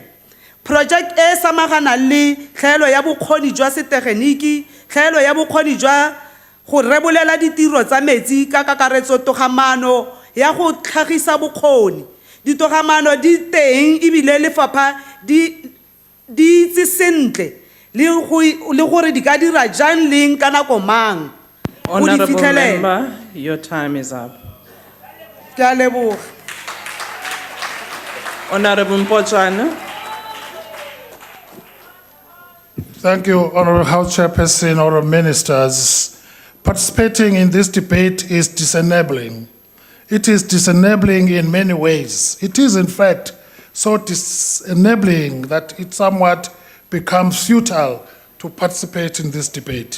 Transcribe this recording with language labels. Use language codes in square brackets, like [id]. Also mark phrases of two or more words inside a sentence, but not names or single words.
[tn] Project e samagana le tlhaelo ya bokgoni jwa setegeniki, tlhaelo ya bokgoni jwa go rebolela ditiro tsa metsi ka kakaretso, togamano ya go tlhagisa bokgoni. Ditogamano di teng ebile lefapha di itse sentle le gore di ka dira jang leng ka nako mang. [en] Honorable member, your time is up. [tn] Ke a leboga. [en] Honorable Mpochana. Thank you, Honorable House Chairperson, Honorable Ministers. Participating in this debate is disenabling. It is disenabling in many ways. It is, in fact, so disenabling that it somewhat becomes futile to participate in this debate.